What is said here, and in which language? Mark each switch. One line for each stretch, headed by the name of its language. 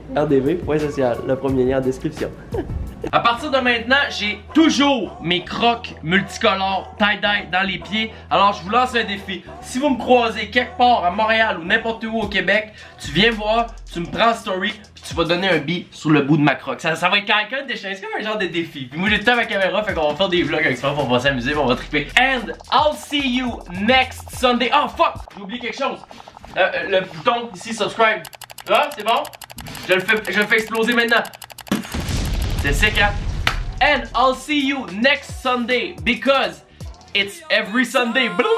French: RDV.social, le premier lien en description. À partir de maintenant, j'ai toujours mes crocs multicolores tie-dye dans les pieds. Alors je vous lance un défi. Si vous me croisez quelque part à Montréal ou n'importe où au Québec, tu viens me voir, tu me prends en story, puis tu vas donner un beat sur le bout de ma croque. Ça va être quelqu'un de déchaîné, c'est comme un genre de défi. Puis moi j'ai tout à ma caméra, fait qu'on va faire des vlogs avec ça, on va s'amuser, on va triper.
English: And I'll see you next Sunday.
French: Oh fuck, j'ai oublié quelque chose. Le bouton ici, subscribe. Là, c'est bon? Je le fais exploser maintenant. C'est sick, hein?
English: And I'll see you next Sunday because it's every Sunday.